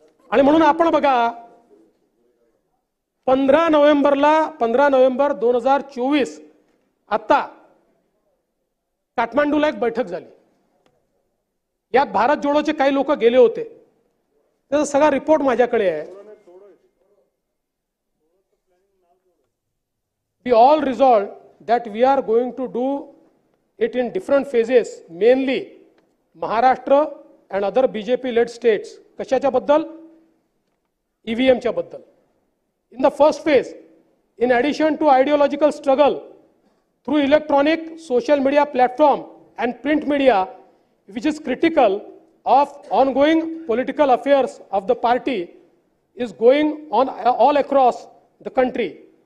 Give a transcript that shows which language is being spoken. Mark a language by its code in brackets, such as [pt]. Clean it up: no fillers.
[mr] आणि म्हणून आपण बघा, 15 नोव्हेंबर 2024 आता काठमांडूला एक बैठक झाली. यात भारत जोडोचे काही लोक गेले होते. त्याचा सगळा रिपोर्ट माझ्याकडे आहे. [en] We all resolved that we are going to do it in different phases, mainly Maharashtra and other BJP-led states. [mr] कशाच्या बद्दल, EVM च्या बद्दल. [en] In the first phase, in addition to ideological struggle through electronic social media platform and print media, which is critical of ongoing political affairs of the party, is going on all across the country.